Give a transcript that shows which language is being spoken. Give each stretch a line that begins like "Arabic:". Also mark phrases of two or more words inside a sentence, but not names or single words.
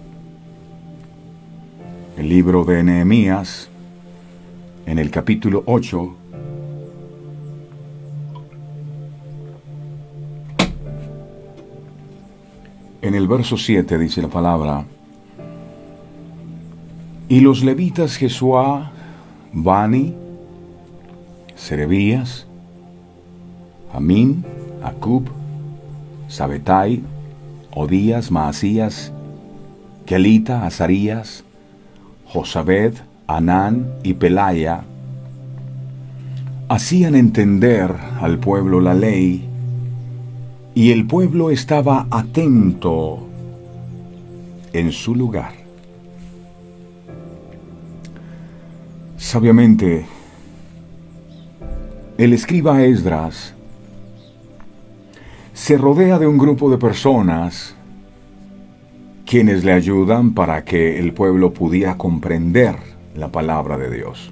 Spanish: El libro de Nehemías, en el capítulo 8, en el verso 7 dice la palabra: y los levitas Jesuá, Bani, Serebías, Amín, Acub, Sabetai, Odías, Maasías, Kelita, Azarías, Josabed, Anán y Pelaya hacían entender al pueblo la ley, y el pueblo estaba atento en su lugar. Sabiamente, el escriba Esdras se rodea de un grupo de personas quienes le ayudan para que el pueblo pudiera comprender la palabra de Dios.